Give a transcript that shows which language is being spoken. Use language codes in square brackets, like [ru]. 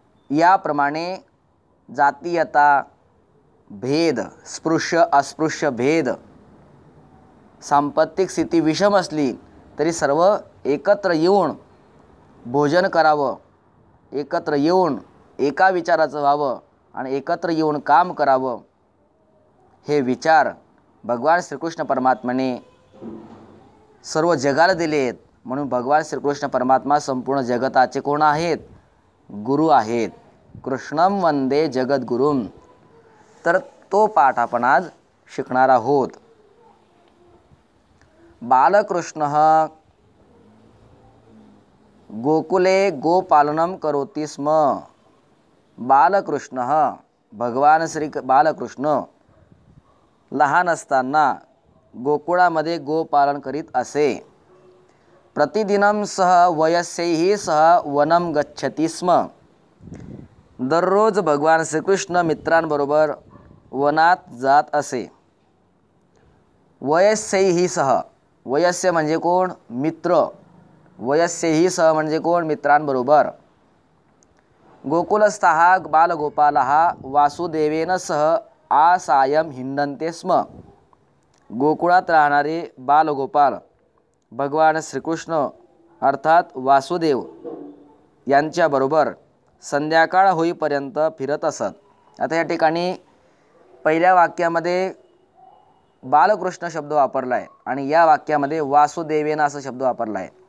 [mr] याप्रमाणे जातीयता, भेद, स्पृश्य अस्पृश्य भेद, सांपत्तिक स्थिती विषम असली तरी सर्व एकत्र येऊन भोजन करावं, एकत्र येऊन एका विचाराचं व्हावं आणि एकत्र येऊन काम करावं, हे विचार भगवान श्रीकृष्ण परमात्म्याने सर्व जगाला दिले आहेत। म्हणून भगवान श्रीकृष्ण परमात्मा संपूर्ण जगताचे कोण आहेत? गुरु आहेत। [sa] कृष्णम वंदे जगद्गुरुम। [mr] तर तो पाठ आपण आज शिकणार आहोत। [sa] बालकृष्ण गोकुले गोपालनम करोति स्म। [mr] बालकृष्ण, भगवान श्री बालकृष्ण लहान असताना गोकुळामध्ये गोपालन करीत असे। [sa] प्रतिदिनं सह वयस्यैः सह वनं गच्छति स्म। [mr] दररोज भगवान श्रीकृष्ण मित्रांबरोबर वनात जात असे। [sa] वयस्यैः सह, [mr] वयस्य म्हणजे कोण? मित्र। [sa] वयस्यैः सह [mr] म्हणजे कोण? मित्रांबरोबर। [sa] गोकुलस्थः बालगोपालः वासुदेवेन सह आसायं हिंडन्ते स्म। [mr] गोकुळात राहणारे बालगोपाल भगवान श्रीकृष्ण अर्थात वासुदेव यांच्याबरोबर संध्याकाळ होईपर्यंत फिरत असत। आता या ठिकाणी पहिल्या वाक्यामध्ये बालकृष्ण शब्द वापरला आहे आणि या वाक्यामध्ये वासुदेवेन असा शब्द वापरला आहे।